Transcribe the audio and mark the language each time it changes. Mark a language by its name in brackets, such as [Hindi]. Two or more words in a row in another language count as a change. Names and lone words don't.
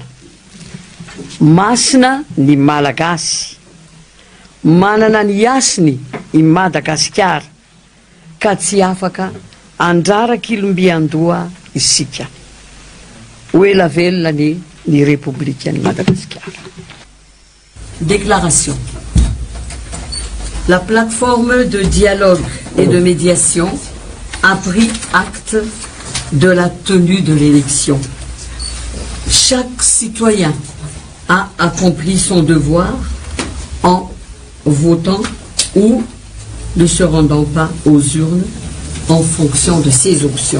[Malagasy] Masina ny Malagasy, manana ny asiny i Madagasikara ka tsy afaka andraraka ilombiandoha isika. Oela velona ny République Madagascar. [French] Déclaration. La plateforme de dialogue et de médiation a pris acte de la tenue de l'élection. Chaque citoyen a accompli son devoir en votant ou ne se rendant pas aux urnes en fonction de ses options.